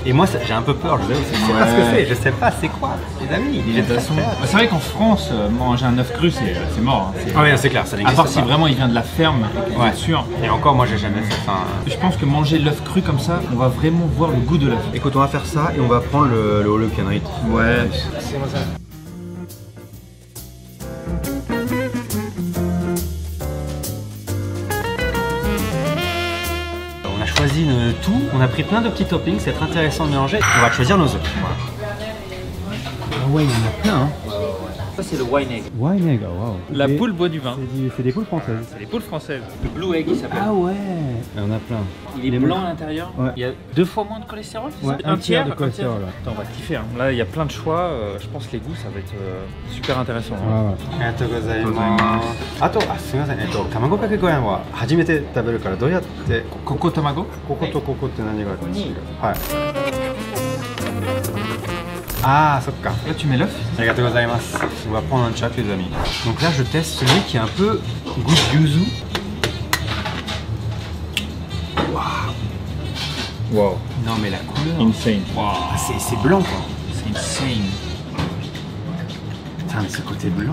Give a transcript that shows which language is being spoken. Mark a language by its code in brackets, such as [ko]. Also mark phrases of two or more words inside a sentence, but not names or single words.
[fr] Et moi, j'ai un peu peur, je sais pas ce que c'est. Je sais pas, c'est quoi, les amis. C'est vrai qu'en France, manger un œuf cru, c'est mort. Ah oui, c'est clair, ça n'existe pas. À pas. part si vraiment il vient de la ferme, bien sûr. Et encore, moi, j'ai jamais fait ça. Je pense que manger l'œuf cru comme ça, on va vraiment voir le goût de l'œuf. Écoute, on va faire ça et on va prendre le [en] all you can eat. [fr] Ouais. On a choisi tout, on a pris plein de petits toppings, c'est très intéressant de mélanger. On va choisir nos œufs. Voilà. Ah ouais, il y en a plein. Hein. Ça c'est le [en] wine egg. Wine egg, oh wow. [fr] La poule boit du vin. C'est des poules françaises. C'est les poules françaises. Le [en] blue egg [fr] il s'appelle. Ah ouais. Il y en a plein. Il est blanc à l'intérieur. Ouais. Il y a 2 fois moins de cholestérol. Ouais, un tiers de cholestérol. Attends, on va kiffer. Hein. Là il y a plein de choix. Je pense que les goûts ça va être super intéressant. [ja] ありがとうございます。あと、すみません、卵かけご飯は初めて食べるからどうやってここ たまご? ここと ここって何があるんですか？はい。 [fr] Ah, ça [ja] か. [fr] Là tu mets l'œuf. [ja] ありがとうございます. [fr] On va prendre un chat les amis. Donc là je teste celui qui est un peu goût de yuzu. Wow. Non mais la couleur. Insane. Wow. C'est blanc quoi. C'est insane. Putain mais ce côté blanc.